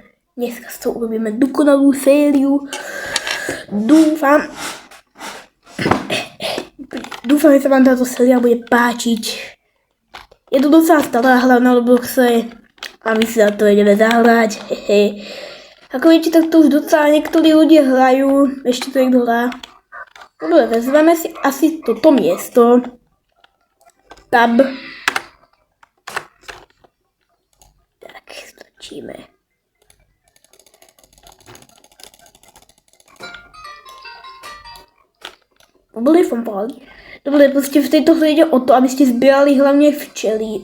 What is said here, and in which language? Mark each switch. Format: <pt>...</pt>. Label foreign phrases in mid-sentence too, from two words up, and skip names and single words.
<sk>Dneska s tou urobíme dokonalú sériu. Dúfam, že sa vám táto séria bude páčiť. Je to docela stará hra na Robloxe a my si za to ideme zahrať. Ako viete, tak to už docela niektorí ľudia hrajú. Ešte to niekto hrá. Dobre, vezmeme si asi toto miesto. Tab. Tak, stačíme.</sk> <cs>Dobre, prostě v této hře jde o to, abyste sbírali hlavně včely.</cs>